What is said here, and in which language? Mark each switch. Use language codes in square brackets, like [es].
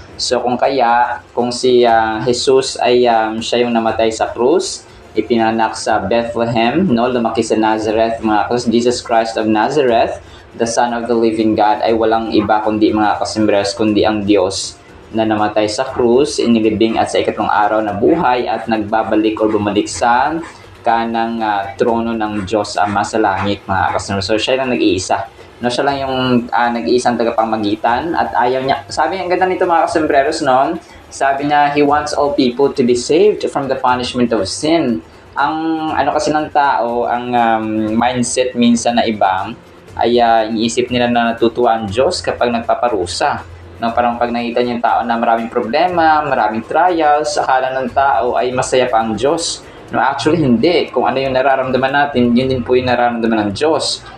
[tl] So kung si Jesus ay siya yung namatay sa krus, ipinanak sa Bethlehem, no, lumaki sa Nazareth, mga Jesus Christ of Nazareth, the Son of the Living God, ay walang iba kundi, mga kasambreros, kundi ang Diyos na namatay sa krus, inilibing at sa ikatlong araw na buhay at nagbabalik o bumalik sa kanang trono ng Diyos Ama sa langit, mga kasambreros. So siya lang nag-iisa. No, siya lang yung nag-iisang tagapamagitan at ayaw niya. Sabi niya, ang ganda nito, mga kasambreros, no? Sabi niya, [en] He wants all people to be saved from the punishment of sin. [tl] Ang kasi ng tao, ang mindset minsan na ibang ay iniisip nila na natutuwa ang Diyos kapag nagpaparusa. No, parang pag nakita niyo yung tao na maraming problema, maraming trials, akala ng tao ay masaya pa ang Diyos. No, actually hindi. Kung ano yung nararamdaman natin, yun din po yung nararamdaman ng Diyos.